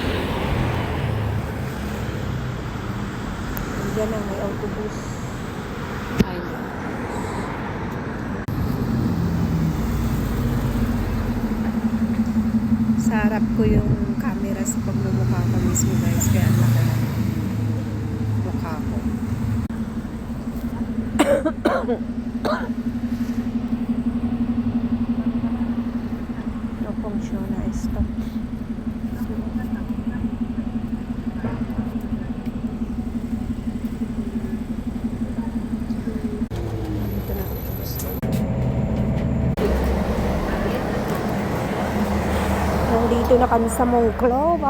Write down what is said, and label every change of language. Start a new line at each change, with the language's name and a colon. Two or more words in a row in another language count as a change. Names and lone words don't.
Filipino: Diyan na, may autobus.
Spanish: Ay, no.
Filipino: Sa harap ko yung camera sa pagmumukha ko mismo, guys. Kaya ang laki ng mukha ko.
Spanish: No funciona esto.
Filipino: Nandito na kami sa Monclova.